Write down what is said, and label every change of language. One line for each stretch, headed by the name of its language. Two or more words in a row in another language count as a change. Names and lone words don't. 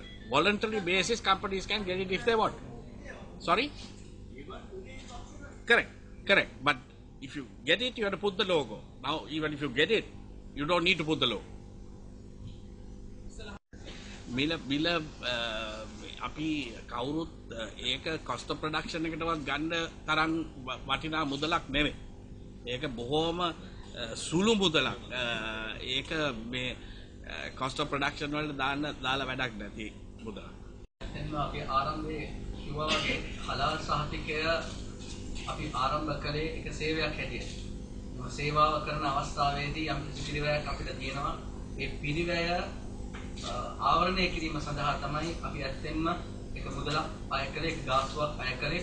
English: Voluntary basis, companies can get it if they want. Sorry? Correct. But if you get it, you have to put the logo. Now, even if you get it, you don't need to put the logo.
Sinhala: Mila අපි කවුරුත් ඒක
English: cost of production
Sinhala: එකටවත් ගන්න තරම් වටිනා මුදලක් නෙමෙයි. ඒක බොහොම සුළු මුදලක්. ඒක මේ
English: cost of production
Sinhala: වලට දාලා වැඩක් නැති මුදලක්. එන්න අපි ආරම්භයේ කිව්වා වගේ හලාල් සහතිකය අපි ආරම්භ කළේ එක සේවයක් හැටියට. මේ සේවාව කරන අවස්ථාවේදී යම් කිසි පිළිවෙලක් අපිට තියෙනවා. ඒ පිළිවෙල ආවරණය කිරීම සඳහා තමයි අපි ඇත්තෙන්ම එක මුදලක් අය කළේ, එක ගාස්තුවක් අය කළේ.